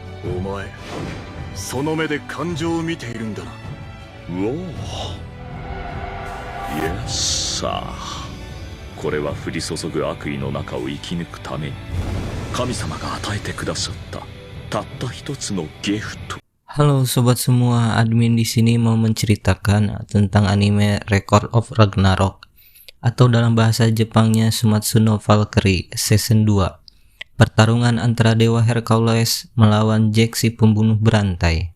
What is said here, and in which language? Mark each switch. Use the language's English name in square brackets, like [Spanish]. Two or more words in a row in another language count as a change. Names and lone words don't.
[Japanese] お前その目で感情を見ているんだな。うおー、イエスさあ、これは降り注ぐ悪意の中を生き抜くために神様が与えてくださったたった一つのギフト。 [Indonesian] Halo sobat semua, admin di sini mau menceritakan tentang anime Record of Ragnarok atau dalam bahasa Jepangnya Sumatsu no Valkyrie Season 2. Pertarungan antara Dewa Hercules melawan Jack si pembunuh berantai.